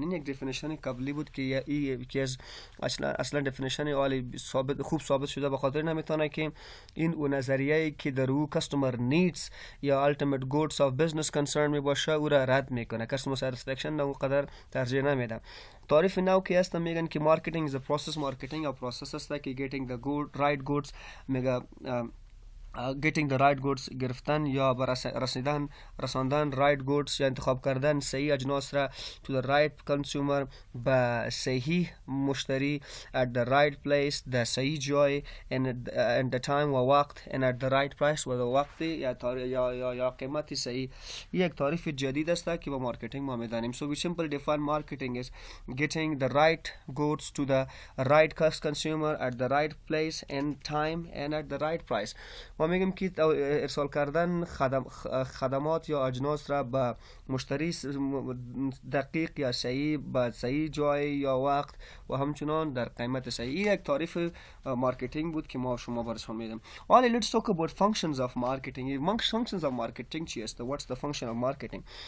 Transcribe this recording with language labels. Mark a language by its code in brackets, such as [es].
[fa] این یک دفینیشن قبلی بود که یکی از اصلا دفینیشن عالی خوب ثابت شده، به خاطر نمیتونه که این اون نظریه‌ای که در او کاستمر نیدز یا التیمیت گودز اف بزنس کنسرن می باشه او را رد میکنه. کاستمر ساتیسفکشن نه اونقدر ترجیح نمیده. تعریف نو که هستم میگن که مارکتینگ [en] is a process. [fa] مارکتینگ [en] a process [fa] است که [en] getting the right goods [fa] میگه [en] getting the right goods [fa] گرفتن یا رساندن [en] right goods [fa] یا انتخاب کردن صحیح اجناس را [en] to the right consumer [fa] به صحیح مشتری [en] at the right place [fa] در صحیح جای [en] and the time [fa] و وقت [en] and at the right price [fa] و وقت یا قیمتی صحیح. یک تعریف جدید است که با مارکتینگ ما میدانیم. [en] So we simply define marketing as getting the right goods to the right consumer at the right place and time and at the right price. [fa] ما میگیم که ارسال کردن خدمات یا اجناس را به مشتری دقیق یا صحیح به صحیح جای یا وقت و همچنان در قیمت صحیح. این یک تعریف مارکتینگ بود که ما شما برشان میدیم. [en] Well, let's talk about functions of marketing. Functions of marketing [fa] چی است؟ [en] What's the function of marketing?